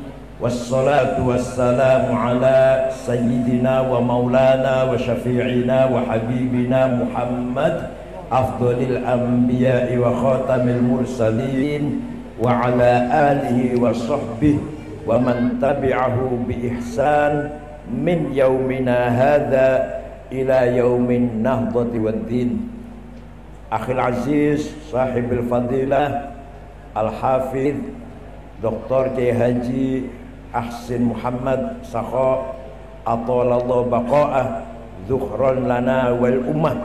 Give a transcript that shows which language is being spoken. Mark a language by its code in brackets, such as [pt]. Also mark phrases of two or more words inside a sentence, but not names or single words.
[ar] والصلاة والسلام على سيدنا ومولانا وشفيعنا وحبيبنا محمد أفضل الأنبياء وخاتم المرسلين وعلى آله وصحبه ومن تبعه بإحسان من يومنا هذا إلى يوم النهضة والدين. أخي العزيز صاحب الفضيلة الحافظ Dr. Kiai Haji Ahsin Muhammad Sakho أطال الله بقاءه ذخرا لنا وللأمة.